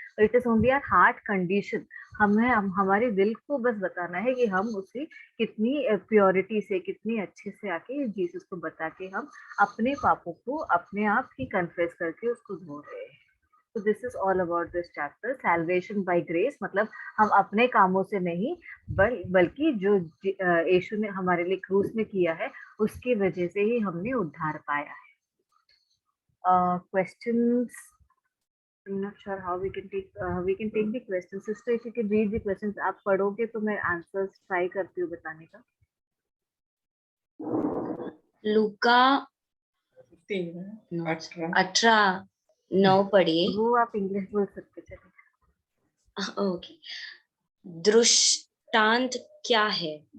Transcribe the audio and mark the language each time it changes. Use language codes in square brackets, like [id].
[en] It is only our heart condition. [hi] हमारे दिल को बस बताना है कि हम उसे कितनी प्योरिटी से, कितनी अच्छे से आके जीसस को बता के हम अपने पापों को अपने आप ही कन्फेस करके उसको धो रहे हैं। तो [en] This is all about this chapter, salvation by grace. [hi] मतलब हम अपने कामों से नहीं, बल्कि जो यीशु ने हमारे लिए क्रूस में किया है, उसकी वजह से ही हमने उद्धार पाया है। [en] Questions? I'm not sure how we can take the questions. Sister, if you can read the questions, [hi] आप पढ़ोगे तो मैं आंसर्स ट्राई करती हूँ बताने का। लूका 18:9 पढ़िए। वो आप इंग्लिश बोल सकते चलिए। ओके, दृष्टांत क्या है?